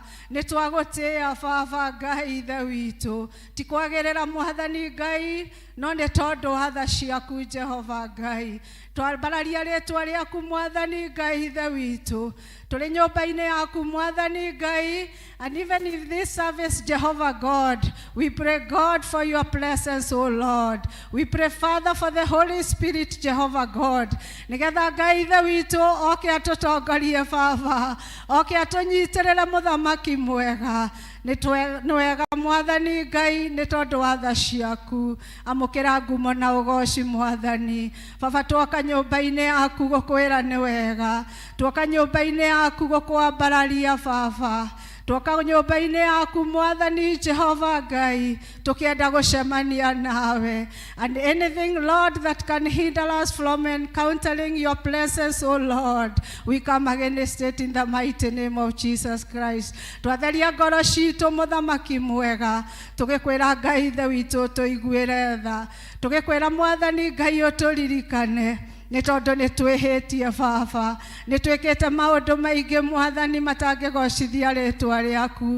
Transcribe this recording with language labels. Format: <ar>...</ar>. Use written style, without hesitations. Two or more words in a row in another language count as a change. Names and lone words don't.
<ki>Nĩ twagũtĩĩa Baba Ngai Ithe witũ, ti kwagĩrĩra Mwathani Ngai, no nĩ tondũ wa tha ciaku Jehova Ngai. Twambararia rĩtwa rĩaku Mwathani Ngai Ithe witũ, tũrĩ nyũmba-inĩ yaku Mwathani Ngai.</ki> <en>And even in this service Jehovah God, we pray God for your presence, O Lord. We pray Father for the Holy Spirit Jehovah God.</en> <ki>Nĩgetha Ngai Ithe witũ oke atũtongorie Baba, oke atũnyitĩrĩre Mũthamaki mwega. Nĩ wega Mwathani Ngai nĩ tondũ wa tha ciaku. Amũkĩra ngumo na ũgoci Mwathani. Baba twoka nyũmba-inĩ yaku gũkwĩra nĩ wega, twoka nyũmba-inĩ yaku gũkwambararia Baba, twoka nyũmba-inĩ yaku Mwathani Jehova Ngai tũkĩenda gũcemania nawe.</ki> <en>And anything Lord that can hinder us from encountering your presence, O Lord, we come against it in the mighty name of Jesus Christ.</en> <ki>Twatheria ngoro citũ Mũthamaki mwega, tũgĩkwĩra Ngai Ithe witũ tũiguĩre tha, tũgĩkwĩra Mwathani Ngai ũtũririkane. Nĩ tondũ nĩ twĩhĩtie Baba, nĩ twĩkĩte maũndũ maingĩ Mwathani matangĩgocithia rĩtwa rĩaku.</ki>